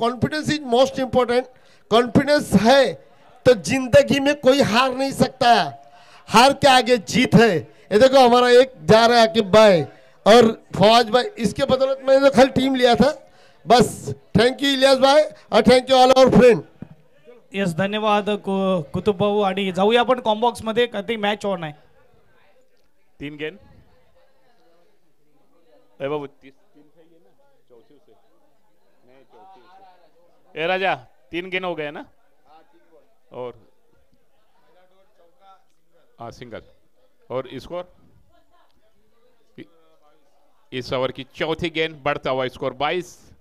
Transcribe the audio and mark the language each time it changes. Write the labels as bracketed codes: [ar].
[en] Confidence is most important. [hi] Confidence है तो जिंदगी में कोई हार नहीं सकता, हार के आगे जीत है। ये देखो हमारा एक जा रहा है आकिब भाई और फवाज भाई, इसके बदौलत मैंने तो कल टीम लिया था बस। [en] Thank you Ilyas भाई और thank you all our friend. [mr] Yes, धन्यवाद कुतुब भाऊ। आणि जाऊया आपण कॉम्बॉक्स मध्ये, कधी मॅच ऑन आहे. [hi] 3 गेंद बाबू, 3 खाइए ना, चौथी से नहीं, चौथी से। ए राजा 3 गेंद हो गए ना, और हाँ सिंगल। और स्कोर इस ओवर की चौथी गेंद, बढ़ता हुआ स्कोर 22।